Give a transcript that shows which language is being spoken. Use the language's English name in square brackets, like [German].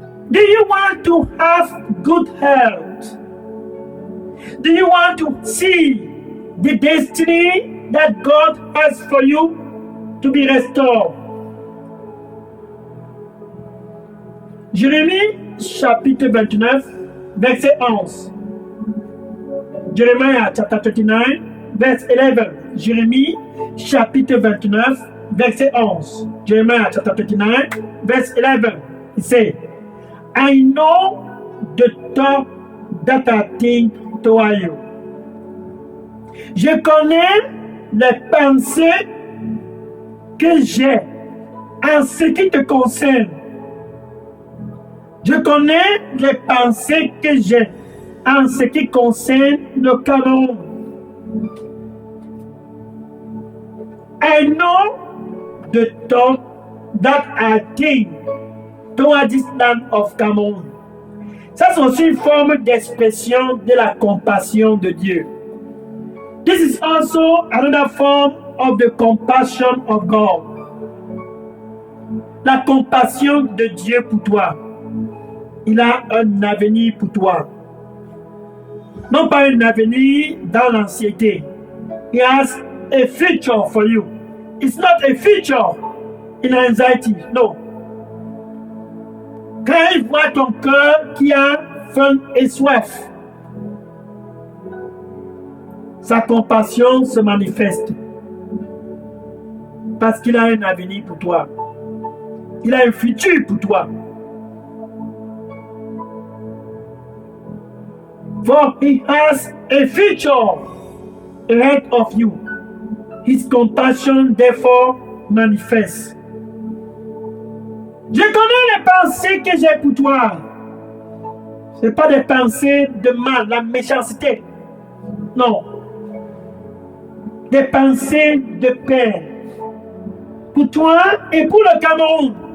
[English] Do you want to have good health? Do you want to see the destiny that God has for you to be restored? [French] Jérémie chapitre 29, verset 11. [English] Jeremiah chapter 39, verse 11. [French] Jérémie chapitre 29, verset 11. [English] Jeremiah chapter 39, verse 11. It says, I know the thought that I think toward you. [French] Je connais les pensées que j'ai en ce qui te concerne. Je connais les pensées que j'ai en ce qui concerne le Cameroun. [English] I know the thought that I think toward this land of Cameroun. [French] Ça, c'est aussi une forme d'expression de la compassion de Dieu. [English] This is also another form of the compassion of God. [French] La compassion de Dieu pour toi. Il a un avenir pour toi. Non pas un avenir dans l'anxiété. [English] He has a future for you. It's not a future in anxiety. No. [French] Quand il voit ton cœur qui a faim et soif, sa compassion se manifeste. Parce qu'il a un avenir pour toi. Il a un futur pour toi. [English] For he has a future ahead of you. His compassion therefore manifests. [French] Je connais les pensées que j'ai pour toi. Ce n'est pas des pensées de mal, la méchanceté. Non. Des pensées de paix. Pour toi et pour le Cameroun.